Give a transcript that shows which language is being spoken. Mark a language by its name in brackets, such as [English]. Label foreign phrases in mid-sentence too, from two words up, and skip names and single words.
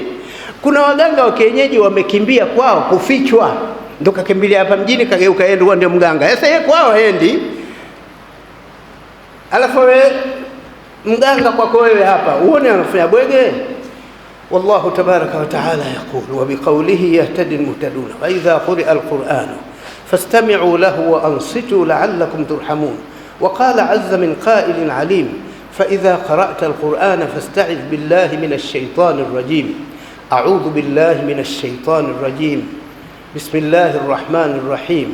[Swahili] Kuna waganga wa kienyeji wamekimbia kwao kufichwa, ndio kakimbilia hapa mjini, kageuka yeye ndio mganga. Sasa yeye kwao haendi, alafu wewe mganga kwako wewe hapa uone anafanya bwege. [Arabic] والله تبارك وتعالى يقول وبقوله يهتدي المهتدون وإذا قرئ القرآن فاستمعوا له وأنصتوا لعلكم ترحمون. وقال عز من قائل عليم فإذا قرأت القرآن فاستعذ بالله من الشيطان الرجيم. أعوذ بالله من الشيطان الرجيم. بسم الله الرحمن الرحيم.